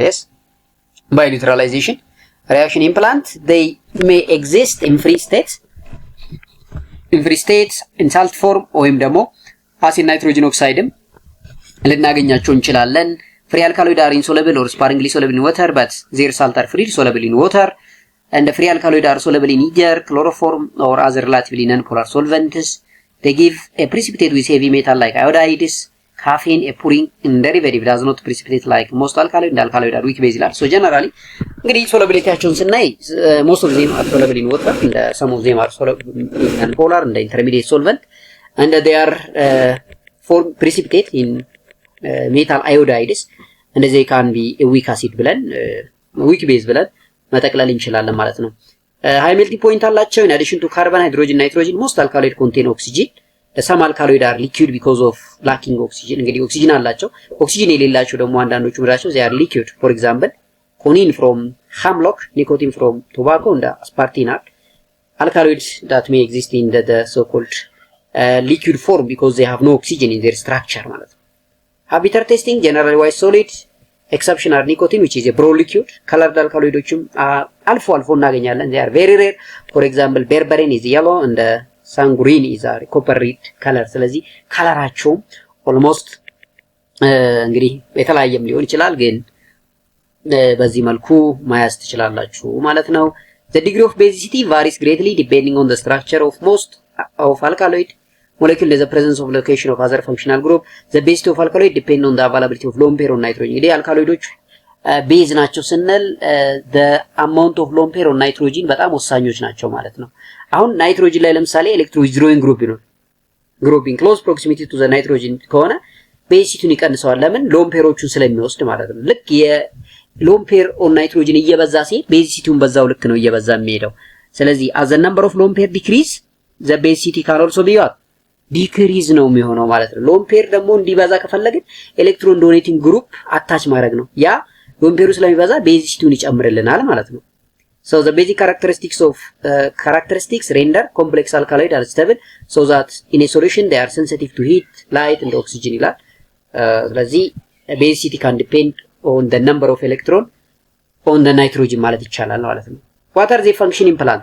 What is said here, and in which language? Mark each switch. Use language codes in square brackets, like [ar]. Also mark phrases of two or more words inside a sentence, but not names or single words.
[en] Yes, by neutralization reaction in plant they may exist in free states in salt form [am] ወይም ደግሞ [en] acid nitrogen oxide [am] ልናገኛቸው እንችላለን። [en] free alkaloid are insoluble or sparingly soluble in water but their salt are freely soluble in water. And the free alkaloid are soluble in ether, chloroform or other relatively non-polar solvents. They give a precipitate with heavy metal like iodides, caffeine, a pouring in derivative does not precipitate like most alkaloid and alkaloid are weak base. So generally, እንግዲህ solubility ስናይ most of them are soluble in water and some of them are soluble in non-polar and the intermediate solvent and they are form precipitate in metal iodides and they can be a weak acid ብለን weak base [am] ብለን መጠቅለል እንችላለን ማለት ነው። [en] high melting point አላቸው። in addition to carbon, hydrogen, nitrogen most alkaloid contain oxygen. some alkaloid are liquid because of lacking oxygen. [am] እንግዲህ ኦክሲጅን አላቸው። ኦክሲጅን የሌላቸው ደግሞ አንዳንዶቹ ምራቸው [en] they are liquid. for example quinine from hemlock, nicotine from tobacco and aspartame are alkaloids that may exist in the so called liquid form because they have no oxygen in their structure [am] ማለት ነው። [en] habitat testing generally wise solid exception are nicotine which is a brown liquid. colored alkaloidoችም [am] አልፎ አልፎ እናገኛለን። [en] they are very rare. for example berberine is yellow and sanguine is a copper red color. [am] ስለዚህ ከለራቸው almost እንግዲህ የተለያየም ሊሆን ይችላል ግን በዚህ መልኩ ማያዝ ትችላላችሁ ማለት ነው። [en] the degree of basicity varies greatly depending on the structure of most of alkaloid molecule. the presence of location of other functional group. the basicity of alkaloid depend on the availability of lone pair on nitrogen. [am] እንግዲህ አልካሎይዶች ቤዝ ናቸው ስንል [en] the amount of lone pair on nitrogen [am] በጣም ወሳኞች ናቸው ማለት ነው። አሁን ናይትሮጅን ላይ ለምሳሌ [en] electro withdrawing group [am] ይኖር ግሩፕ [en] in close proximity to the nitrogen [am] ከሆነ ቤሲቲውን ይቀንሰዋል። ለምን ሎን ፔሮቹን ስለሚወስድ ማለት ነው። ልክ የሎን ፔር ኦን ናይትሮጅን እየበዛ ሲሄድ ቤሲቲውን በዛው ልክ ነው እየበዛ የሚሄደው። ስለዚህ [en] as the number of lone pair decrease the basicity can also be what [am] ዲክሪዝ ነው የሚሆነው ማለት ነው። ሎን ፔር ደግሞ እንዲበዛ ከፈለግን [en] electron donating group attach [am] ማድረግ ነው። ያ ሎን ፔሩ ስለሚበዛ ቤዚሲቲውን ይጨምርልናል ማለት ነው። [en] So the basic characteristics render complex alkaloid are stable so that in a solution they are sensitive to heat, light and oxygen [am] ይላል። ስለዚህ [en] basicity can depend on the number of electron on the nitrogen [am] ማለት ይቻላል ማለት ነው። [en] What are the function in plant?